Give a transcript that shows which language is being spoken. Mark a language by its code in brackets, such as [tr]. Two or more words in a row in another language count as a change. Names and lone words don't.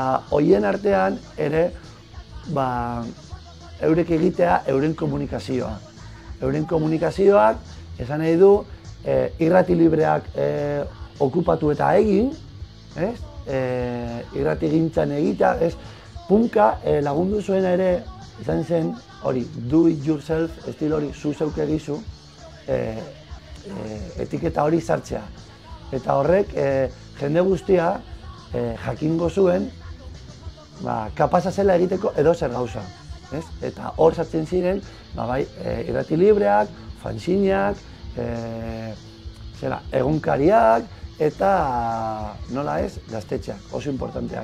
[eu] Eta horien artean ere eurek egitea euren komunikazioa. Euren komunikazioak, esan nahi du, irrati libreak okupatu eta egin, irrati gintzan egitea, punka lagundu zuena ere, izan zen, hori, [en] do it yourself, [eu] estil hori, zu zeuk egizu, etiketa hori sartzea. Eta horrek, jende guztia jakingo zuen, kapaza zela egiteko edozer gauza. Eta hor sartzen ziren, irrati libreak, fanzineak, egunkariak, eta nola ez, gaztetxeak, oso importanteak.